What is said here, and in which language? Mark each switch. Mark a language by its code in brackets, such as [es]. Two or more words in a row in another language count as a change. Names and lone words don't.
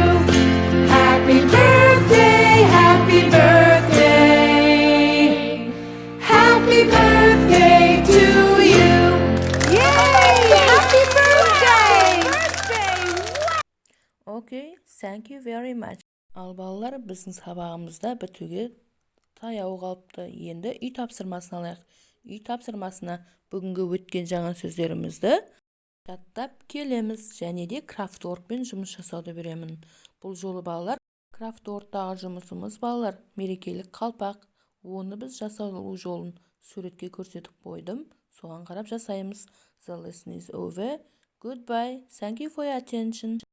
[en] Happy birthday, happy birthday. Happy birthday to you. Yay! Happy birthday! Okay, thank you very much. [kk] Ал балалар, біздің сабағымызда бітуге таяу қалыпты. Енді үй тапсырмасын алайық. Үй тапсырмасына бүгінгі өткен жаңа сөздерімізді жаттап келеміз. Және де крафтворкпен жұмыс жасауды беремін. Бұл жолы балалар, крафтворктағы жұмысымыз балалар мерекелік қалпақ. Оны біз жасау жолын суретке көрсетіп қойдым. Соған қарап жасаймыз. [en] The lesson is over. Goodbye. Thank you for your attention.